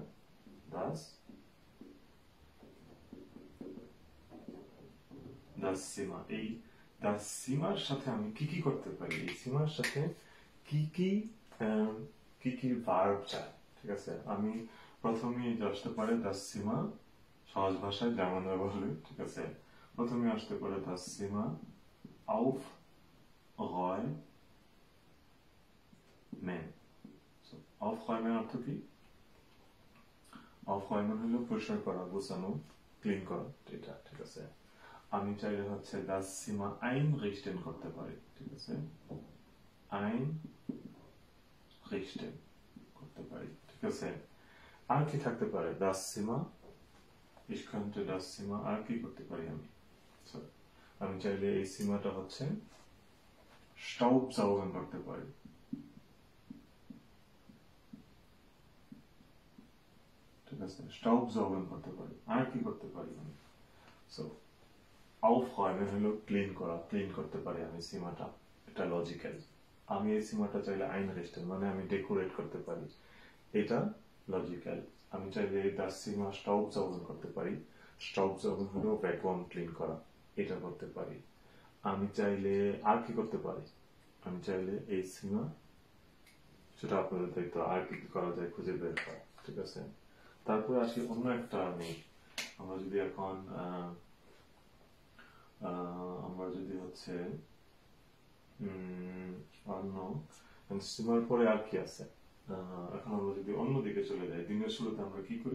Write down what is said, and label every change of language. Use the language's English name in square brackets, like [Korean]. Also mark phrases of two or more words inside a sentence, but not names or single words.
[German] das das Zimmer, [Bangla] এই [German] das Zimmer [Bangla] সাথে আমি কি কি করতে পারি, এই সীমার সাথে কি কি কি কি ভার্ব চাই। ঠিক আছে, আমি প্রথমে আসতে পারে [German] das Zimmer, [Bangla] সহজ ভাষায় যেমন বলে। ঠিক আছে, প্রথমে আসতে পারে [German] das Zimmer auf räumen. [Bangla] aufräumen অর্থ কি? aufräumen হলো পরিষ্কার করা, গোছানো, ক্লিন করা, এটা। ঠিক আছে, আমি চাইলে হচ্ছে [German] das Zimmer einrichten [Bangla] করতে পারি। ঠিক আছে, einrichten করতে পারি। ঠিক আছে, আর কি থাকতে পারে? [German] das Zimmer, ich könnte das Zimmer [Bangla] আর কি করতে পারি আমি চাইলে এই সীমাটা হচ্ছে staubsaugen করতে পারি। ঠিক আছে, staubsaugen করতে পারি। আর কি করতে পারি আমি? সো aufräumen হলো ক্লিন করা, ক্লিন করতে পারি আমি সীমাটা, এটা লজিক্যাল। আমি এই সীমাটা চাইলে einrichten মানে আমি ডেকোরেট করতে পারি, এটা লজিক্যাল। আমি চাইলে [German] das Zimmer staubsaugen [Bangla] করতে পারি, staubsaugen হলো ভ্যাকুয়াম ক্লিন করা, এটা করতে পারি। আমি চাইলে আর কি করতে পারি? আমি চাইলে এই সীমা, সেটা আপনাদের দায়িত্ব, আর কি করা যায় খুঁজে বের করা। ঠিক আছে, তারপরে আসি অন্য একটা। আমরা যদি এখন আমরা যদি হচ্ছে অন্য সীমার পরে আর কি আছে, এখন আমরা যদি অন্যদিকে চলে যাই, দিনের শুরুতে আমরা কি করি?